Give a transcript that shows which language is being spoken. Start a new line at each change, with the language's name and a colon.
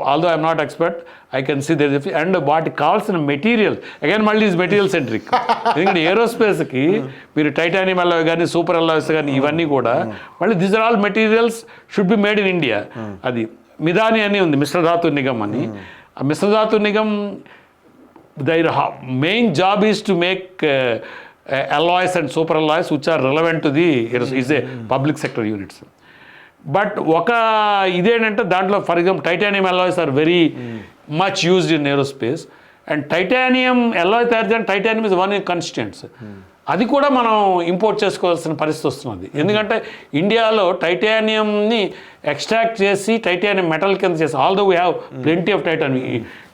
English: although I'm not expert, I can see there and
Telugu: వాటికి కావాల్సిన
English: Material again మళ్ళీ is material centric.
Telugu: ఎందుకంటే ఏరోస్పేస్కి మీరు టైటానియం అలాయ్ కానీ సూపర్ అలాయ్స్ కానీ ఇవన్నీ కూడా మళ్ళీ
English: These are all materials should be made in India.
Telugu: అది మిదాని అని ఉంది, మిశ్రధాతు నిగమ్ అని.
English: ఆ Mishra Dhatu Nigam their main job is to make alloys and super alloys which are relevant to the is a public sector units. But
Telugu: ఒక ఇదేంటంటే దాంట్లో
English: for example titanium alloys are very much used in aerospace and titanium alloy
Telugu: తయారు చేయడానికి
English: Titanium is one constituents.
Telugu: అది కూడా మనం import చేసుకోవాల్సిన పరిస్థితి వస్తున్నది. ఎందుకంటే ఇండియాలో టైటానియంని ఎక్స్ట్రాక్ట్ చేసి టైటానియం మెటల్ కింద చేసి
English: Although we have plenty of titanium.